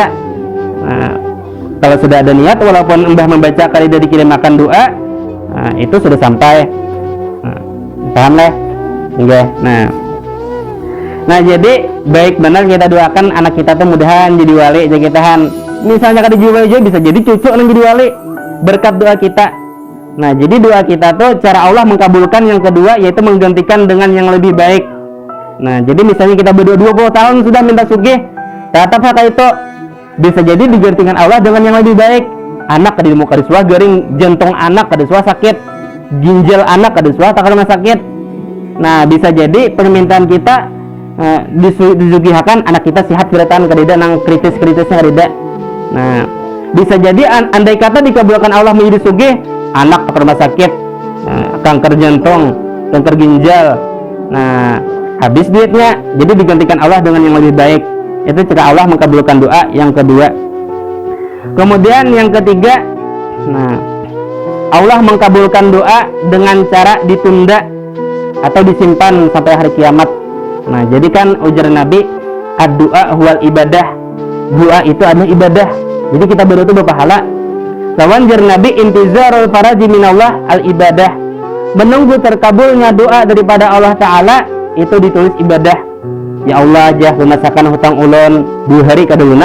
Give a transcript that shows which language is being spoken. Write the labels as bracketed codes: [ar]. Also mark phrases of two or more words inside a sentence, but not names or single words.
[bjn] Nah, kalau sudah ada niat, walaupun mbah membaca kada dikirimkan doa, nah, itu sudah sampai. Nah, paham lah? Oke. Nah, jadi baik benar kita doakan anak kita tuh mudahan jadi wali aja kitahan. Misalnya kada jadi wali aja bisa jadi cucu yang jadi wali berkat doa kita. [id] Nah, jadi doa kita tuh cara Allah mengkabulkan. Yang kedua yaitu menggantikan dengan yang lebih baik. Nah, jadi misalnya kita berdoa 20 tahun sudah minta sugih, tetap kata itu bisa jadi digantikan Allah dengan yang lebih baik. [bjn] Anak kada mau kada suah garing, jantung anak kada suah sakit, ginjal anak kada suah tak kada sakit. Nah, bisa jadi permintaan kita disugihakan anak kita sehat kelihatan kadida nang kritis-kritisnya kadida. [id] Nah, bisa jadi andai kata dikabulkan Allah menjadi sugih, anak ke rumah sakit, kanker jantung, kanker ginjal. Nah, habis duitnya, jadi digantikan Allah dengan yang lebih baik. Itu cara Allah mengabulkan doa yang kedua. Kemudian yang ketiga, nah, Allah mengabulkan doa dengan cara ditunda atau disimpan sampai hari kiamat. [bjn] Nah, jadi kan ujar Nabi, [ar] الدعاء هو العبادة. [id] Doa itu adalah ibadah. Jadi kita berdoa itu berpahala. [bjn] Lawan jar [id] Nabi [ar] انتظار الفرج من الله العبادة. [id] Menunggu terkabulnya doa daripada Allah Ta'ala itu ditulis ibadah. [bjn] Ya Allah, jah lunasakan hutang ulun 2 hari kada lunas.